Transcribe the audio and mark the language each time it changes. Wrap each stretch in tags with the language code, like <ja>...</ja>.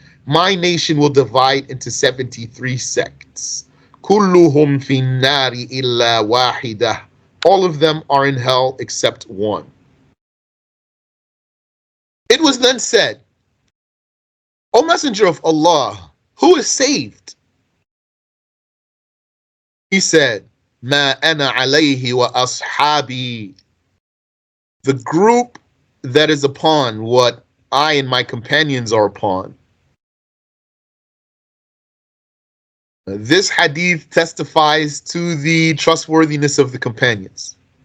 <en>My nation will divide into 73 sects.</en> <ar>كلهم في النار إلا واحدة.</ar> <en>All of them are in hell except one. It was then said, O Messenger of Allah, who is saved? He said,</en> <ar>ما أنا عليه وأصحابي.</ar> <en>The group that is upon what I and my companions are upon. This hadith testifies to the trustworthiness of the companions.</en>